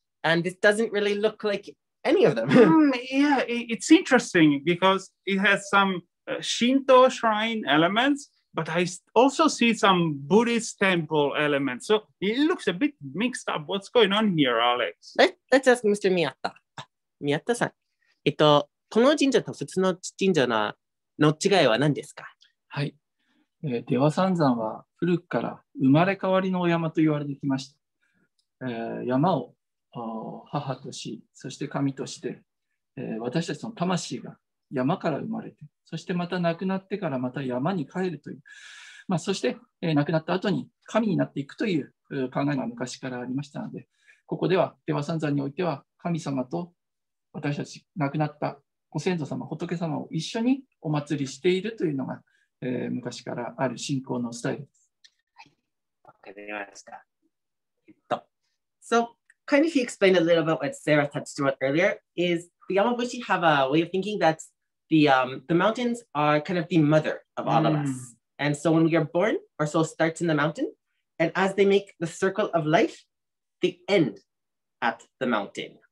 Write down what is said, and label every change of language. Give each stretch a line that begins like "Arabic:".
English: And this doesn't really look like any of them. Yeah, it's interesting because it has some Shinto shrine elements, but I also see some Buddhist temple elements. So it looks a bit mixed up. What's going on here, Alex? Let's ask Mr. Miyata.
Japanese: Miyata-san, この神社と普通の神社の違いは何ですか？はい。出羽三山は古くから生まれ変わりのお山と言われてきました。山を母とし、そして神として、私たちの魂が山から生まれて、そしてまた亡くなってからまた山に帰るという、そして、亡くなった後に神になっていくという考えが昔からありましたので、ここでは出羽三山においては神様と私たち亡くなったご先祖様、仏様を一緒にお祭りしているというのが、昔からある信仰のスタイルです。はい、わかりました。
English: So, kind of he explained a little bit what Sarah touched on earlier, is the Yamabushi have a way of thinking that the mountains are kind of the mother of all of us. And so when we are born, our soul starts in the mountain, and as they make the circle of life, they end at the mountain.